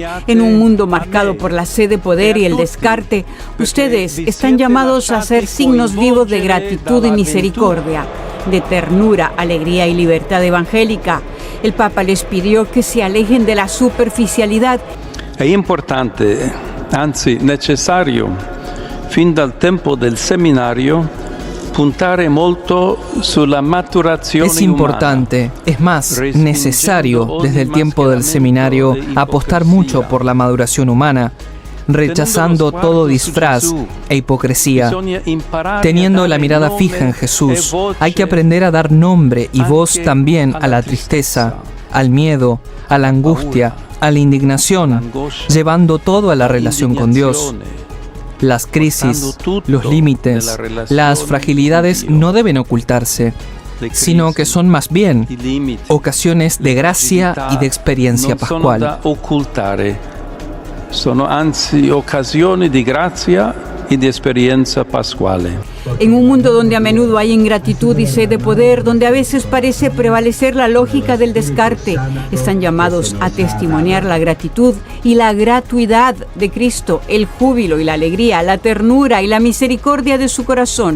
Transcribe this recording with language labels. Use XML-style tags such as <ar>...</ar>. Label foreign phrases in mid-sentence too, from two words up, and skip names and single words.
<es>En un mundo marcado por la sed de poder y el descarte, ustedes están llamados a ser signos vivos de gratitud y misericordia, de ternura, alegría y libertad evangélica. El Papa les pidió que se alejen de la superficialidad. Es importante,</es> <it>anzi necesario, fin dal tempo del seminario, puntare molto sulla maturazione</it> <es>Es importante, es más, necesario desde el tiempo del seminario apostar mucho por la maduración humana, rechazando todo disfraz e hipocresía. Teniendo la mirada fija en Jesús, hay que aprender a dar nombre y voz también a la tristeza, al miedo, a la angustia, a la indignación, llevando todo a la relación con Dios. Las crisis, los límites, las fragilidades no deben ocultarse, sino que son más bien ocasiones de gracia y de experiencia pascual.</es> <it>Sono anzi occasioni di grazia</it> <es>y de experiencia pascuale. En un mundo donde a menudo hay ingratitud y sed de poder, donde a veces parece prevalecer la lógica del descarte, están llamados a testimoniar la gratitud y la gratuidad de Cristo, el júbilo y la alegría, la ternura y la misericordia de su corazón.</es>